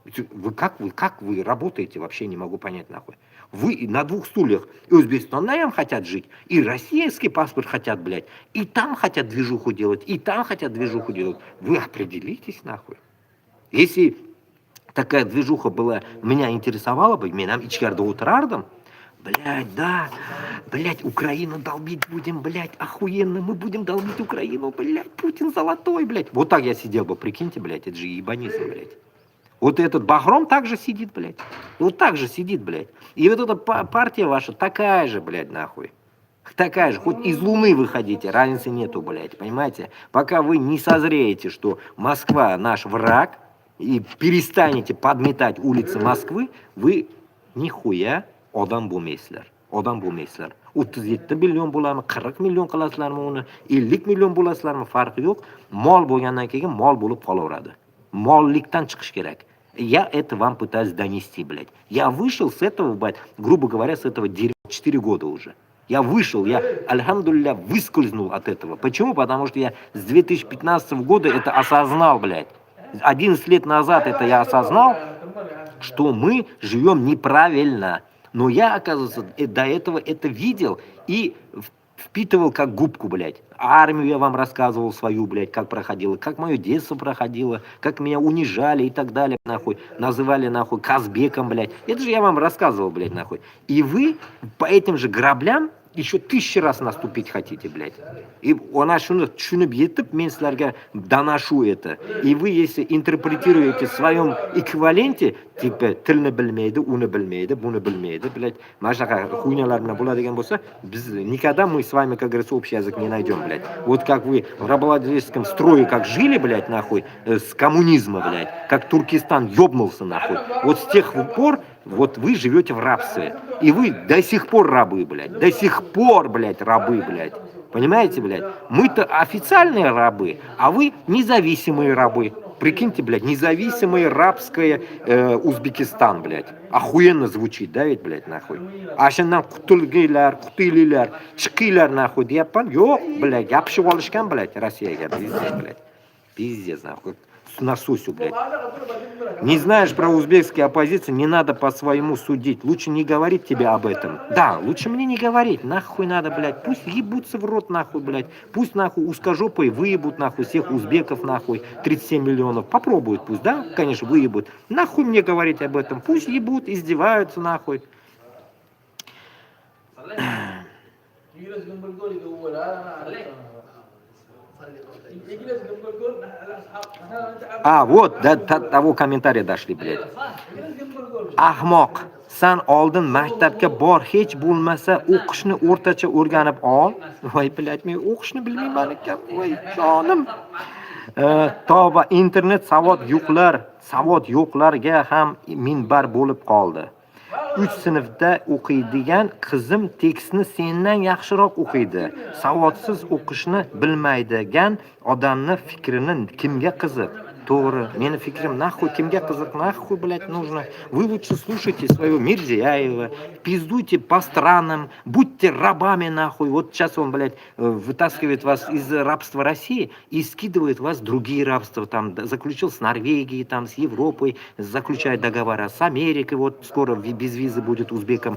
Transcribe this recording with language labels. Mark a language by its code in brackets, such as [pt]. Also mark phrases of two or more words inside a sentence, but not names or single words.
[ru] Вы работаете, вообще не могу понять, нахуй. Вы на двух стульях. И Узбекистаном хотят жить, и российский паспорт хотят, блядь. И там хотят движуху делать, и там хотят движуху делать. Вы определитесь, нахуй. Если такая движуха была, меня интересовала бы, [uz] мен ичкарда отырардым, [ru] блядь, да, блядь, Украину долбить будем, блядь, охуенно, мы будем долбить Украину, блядь, Путин золотой, блядь. Вот так я сидел бы, прикиньте, блядь, это же ебанизм, блядь. Вот этот Бахром также сидит, блядь. Вот так же сидит, блядь. И вот эта партия ваша такая же, блядь, нахуй. Такая же, хоть из Луны выходите, разницы нету, блядь, понимаете? Пока вы не созреете, что Москва наш враг, и перестанете подметать улицы Москвы, вы нихуя [uz] odam bo'lmaysizlar. Odam bo'lmaysizlar. 37 million bo'larmi, 40 million qilasizlarmi uni, 50 million bo'lasizlarmi, farqi yo'q. Mol bo'lgandan keyin mol bo'lib qolaveradi. Mollikdan chiqish kerak. [ru] Я это вам пытаюсь донести, блядь. Я вышел с этого, блядь, грубо говоря, с этого дерьма 4 года уже. Я вышел, я, альхамдулилля, выскользнул от этого. Почему? Потому что я с 2015 года это осознал, блядь. 11 лет назад это я осознал, что мы живем неправильно. Но я, оказывается, до этого это видел и впитывал как губку, блядь. Армию я вам рассказывал свою, блядь, как проходила, как мое детство проходило, как меня унижали и так далее, нахуй. Называли, нахуй, Казбеком, блядь. Это же я вам рассказывал, блядь, нахуй. И вы по этим же граблям еще 1000 раз наступить хотите, блядь. И она [uz] tushunib yetib, men sizlarga [ru] доношу это. И вы, если интерпретируете в своем эквиваленте, типа, [uz] tilni bilmaydi, uni bilmaydi, buni bilmaydi, блядь, mana shunaqa хуйнялар bilan bo'ladigan bo'lsa, biz [ru] никогда мы с вами, как говорится, общий язык не найдем, блядь. Вот как вы в рабовладельческом строе как жили, блядь, нахуй, с коммунизма, блядь, как Туркестан ёбнулся, нахуй. Вот с тех пор вот вы живете в рабстве. И вы до сих пор рабы, блядь. До сих пор, блядь, рабы, блядь. Понимаете, блядь? Мы-то официальные рабы, а вы независимые рабы. Прикиньте, блядь, независимый рабское Узбекистан, блядь. Охуенно звучит, да ведь, блядь, нахуй. [uz] А shundan qutililar, chiqinglar, nahуй deyapman. Yo'q, блядь, yopishib olishgan, [ru] блядь, Россиyaga, пиздец, блядь. Пиздец, нахуй. Насусю, блядь. Не знаешь про узбекские оппозиции, не надо по-своему судить. Лучше не говорить тебе об этом. Да, лучше мне не говорить. Нахуй надо, блядь. Пусть ебутся в рот, нахуй, блядь. Пусть, нахуй, узкожопые выебут, нахуй, всех узбеков, нахуй. 37 миллионов. Попробуют пусть, да? Конечно, выебут. Нахуй мне говорить об этом. Пусть ебут, издеваются, нахуй. А, вот, до того комментария дошли, блядь. [uz] Ahmoq, san oldin maktabga bor, hech bo'lmasa o'qishni o'rtacha o'rganib ol. Voy, блядь, men o'qishni bilmayman ekan, voy jonim. Tavba, internet savod yo'qlarga ham minbar bo'lib qoldi. 3 sinfda o'qiydigan qizim tekstni sendan yaxshiroq o'qiydi. Savodsiz o'qishni bilmaydigan odamning fikrini kimga qiziq? To'g'ri, meni fikrim nахуй kimga qiziq, [ru] nахуй, блядь, нужно. Вы лучше слушайте своего Мирзияева, пиздуйте по странам, будьте рабами, нахуй. Вот сейчас он, блядь, вытаскивает вас из рабства России и скидывает вас в другие рабства. Там заключил с Норвегией, там с Европой, заключает договора с Америкой, вот скоро без визы будет узбекам.